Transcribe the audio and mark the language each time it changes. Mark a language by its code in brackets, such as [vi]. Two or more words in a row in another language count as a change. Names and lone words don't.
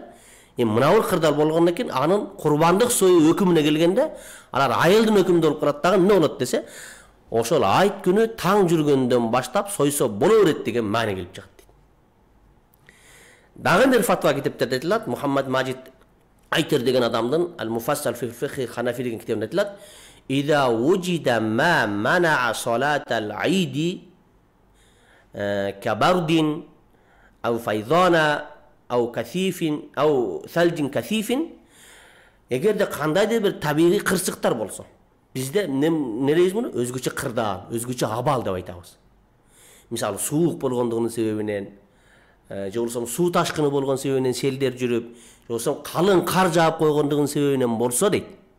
[ky] Эми мына бул кырдаал болгондон кийин анын курбандык союу өкүмүнө келгенде, алар айылдын өкүмүндө болуп калат дагы эмне болот десе, ошол айт күнү таң жүргөндөн баштап сойсо боло берет деген маани келип чыгат дейт. Дагы бир фатва китептерде айтылат, Мухаммад Мажид Айтер деген адамдын Ал-Муфассал фи фихи Ханафи деген китебинде айтылат, [ar] "إذا وجد ما منع صلاة العيد كبرد أو فيضان أو كثيف أو ثلج كثيف", [ky] эгерде кандайдыр бир табигый кырсыктар болсо, бизде эмне дейбиз муну? Өзгөчө кырдаал, өзгөчө абал деп айтабыз. Мисалы, суук болгондугунун себебинен, же болсо суу ташкыны болгон себебинен селдер жүрүп, же болсо калың кар жаап койгондугунун себебинен болсо дейт.